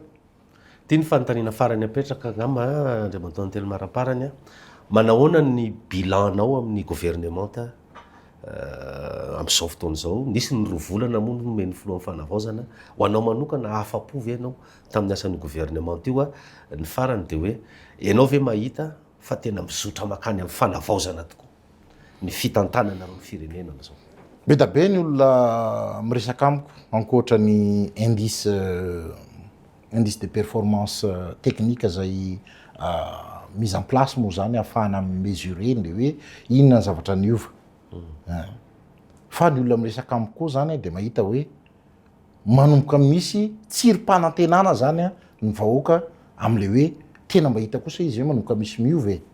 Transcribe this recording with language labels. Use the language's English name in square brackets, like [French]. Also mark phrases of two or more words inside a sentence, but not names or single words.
[Malagasy] Tiany fanontaniana farany apetraka ngamba Andriamatoa Antelo Maraparany manahoana ny bilanao amin'ny gouvernement amin'izao fotoana izao, nisy ny roa volana moa no meny filohan'ny fanavaozana ho anao manokana afa-po ve anao tamin'ny asan'ny gouvernement io ny farany de hoe ianao ve mahita fa tena mizotra makany amin'ny fanavaozana tokoa ny fitantanana amin'ny firenena am'izao. Be da be ny olona miresaka amiko ankoatra ny [French] indice de performance technique [Malagasy] zay [French] mise en place [Malagasy] moa zany ahafahana mesurer le hoe inona ny zavatra niova. Fa ny olona miresaka amiko koa zany de mahita hoe manomboka misy tsirim-panantenana zany ny vahoaka am'le hoe tena mahita kosa izy hoe manomboka misy miova e.